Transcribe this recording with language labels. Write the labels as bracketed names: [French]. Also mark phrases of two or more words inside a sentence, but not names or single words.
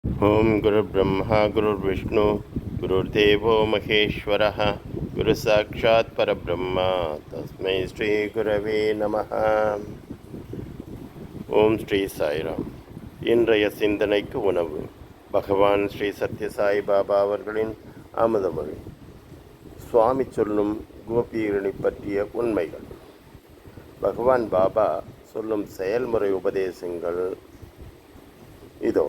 [Sanskrit] ओम गुरुर्ब्रह्मा गुरुर्विष्णु गुरुर्देवो महेश्वरः गुरु साक्षात् परब्रह्म तस्मै श्री गुरवे நமः. [Tamil] ஓம் ஸ்ரீ சாய்ராம். இன்றைய சிந்தனைக்கு உணவு பகவான் ஸ்ரீ சத்யசாய் பாபா அவர்களின் அமுதமொழி. சுவாமி சொல்லும் கோபியர்களை பற்றிய உண்மைகள். பகவான் பாபா சொல்லும் செயல்முறை உபதேசங்கள் இதோ.